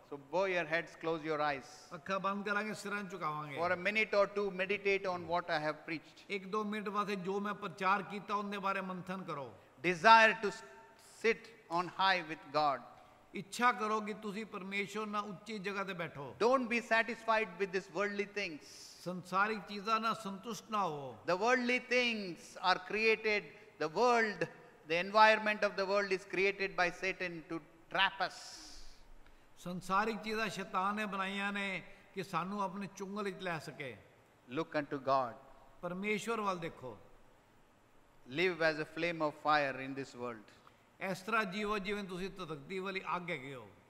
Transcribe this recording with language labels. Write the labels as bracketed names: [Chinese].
[English] So bow your heads, close your eyes. [Punjabi] ਅੱਖਾਂ ਬੰਦ ਕਰਾਂਗੇ ਸਿਰਾਂ ਝੁਕਾਵਾਂਗੇ। [English] For a minute or two, meditate on what I have preached. [Punjabi] 1-2 minute ਵਾਸਤੇ ਜੋ ਮੈਂ ਪ੍ਰਚਾਰ ਕੀਤਾ ਉਹਦੇ ਬਾਰੇ ਮੰਥਨ ਕਰੋ। [English] Desire to sit on high with God. [Punjabi] ਇੱਛਾ ਕਰੋ ਕਿ ਤੁਸੀਂ ਪਰਮੇਸ਼ਵਰ ਨਾਲ ਉੱਚੀ ਜਗ੍ਹਾ ਤੇ ਬੈਠੋ। [English] Don't be satisfied with these worldly things. [Punjabi] ਸੰਸਾਰਿਕ ਚੀਜ਼ਾਂ ਨਾਲ ਸੰਤੁਸ਼ਟ ਨਾ ਹੋ। [English] The worldly things are created, the world, the environment of the world is created by Satan to trap us. [Punjabi] ਸੰਸਾਰਿਕ ਚੀਜ਼ਾਂ ਸ਼ੈਤਾਨ ਨੇ ਬਣਾਈਆਂ ਨੇ ਕਿ ਸਾਨੂੰ ਆਪਣੇ ਚੁੰਗਲ ਵਿੱਚ ਲੈ ਸਕੇ। [English] Look unto God. [Punjabi] ਪਰਮੇਸ਼ਵਰ ਵੱਲ ਦੇਖੋ। [English] Live as a flame of fire in this world. [Punjabi] ਇਸ ਤਰ੍ਹਾਂ ਜੀਵੋ ਜਿਵੇਂ ਤੁਸੀਂ ਧਧਕਦੀ ਵਾਲੀ ਅੱਗ ਹੈਗੇ ਹੋ।